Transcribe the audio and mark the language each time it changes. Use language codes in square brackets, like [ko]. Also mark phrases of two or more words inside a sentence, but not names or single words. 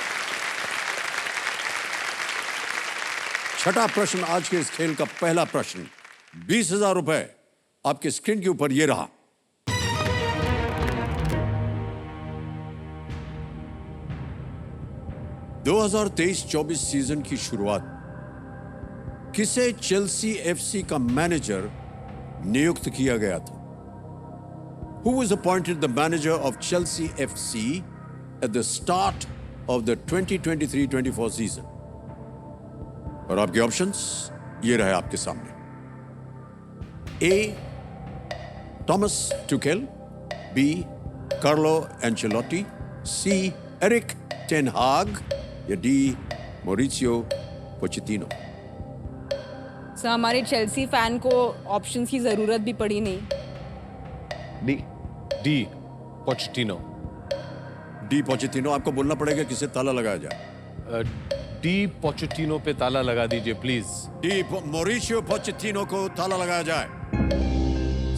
[hi] छठा प्रश्न, आज के इस खेल का पहला प्रश्न, 20,000 रुपए आपके स्क्रीन के ऊपर ये रहा। (2023-24) सीजन की शुरुआत किसे चेल्सी एफसी का मैनेजर नियुक्त किया गया था? [en] Who was appointed the manager of Chelsea FC at the start of the 2023-24 season? [hi] और आपके ऑप्शंस ये रहे आपके सामने। A. Thomas Tuchel, B. Carlo Ancelotti, C. Eric Ten Hag, या D. Mauricio Pochettino? सर हमारे चेल्सी फैन को ऑप्शंस की जरूरत भी पड़ी नहीं। डी पोचेटिनो। डी पोचेटिनो। आपको बोलना पड़ेगा किसे ताला लगाया जाए। डी पोचेटिनो पे ताला लगा दीजिए प्लीज। डी मॉरिशियो पोचेटिनो को ताला लगाया जाए।